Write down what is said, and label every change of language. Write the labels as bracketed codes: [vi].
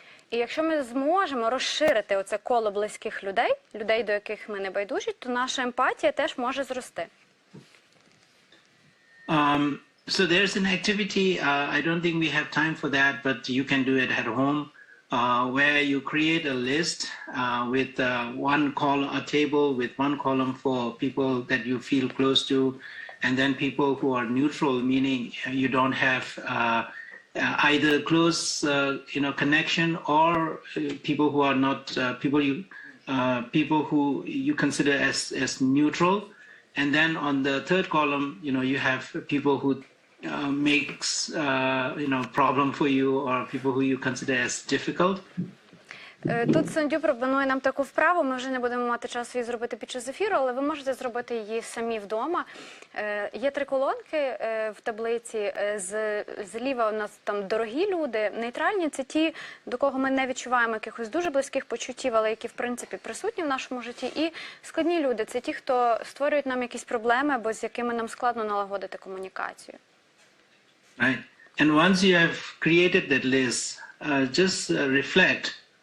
[uk] І якщо ми зможемо розширити оце коло близьких людей, людей, до яких ми не байдужі, то наша емпатія теж може зрости. [en] So there's an activity, I don't think we have time for that, but you can do it at home, where you create a list with a table with one column for people that you feel close to, and then people who are neutral, meaning you don't have either close connection or people who are not people who you consider as neutral. And then on the third column, you have people who makes problem for you, or people who you consider as difficult. [uk] Тут Тсондю пропонує нам таку вправу, ми вже не будемо мати часу її зробити під час ефіру, але ви можете зробити її самі вдома. Є 3 колонки в таблиці, зліва у нас там дорогі люди, нейтральні – це ті, до кого ми не відчуваємо якихось дуже близьких почуттів, але які в принципі присутні в нашому житті, і складні люди – це ті, хто створюють нам якісь проблеми або з якими нам складно налагодити комунікацію. [en] Right. And once you have created that list, just reflect.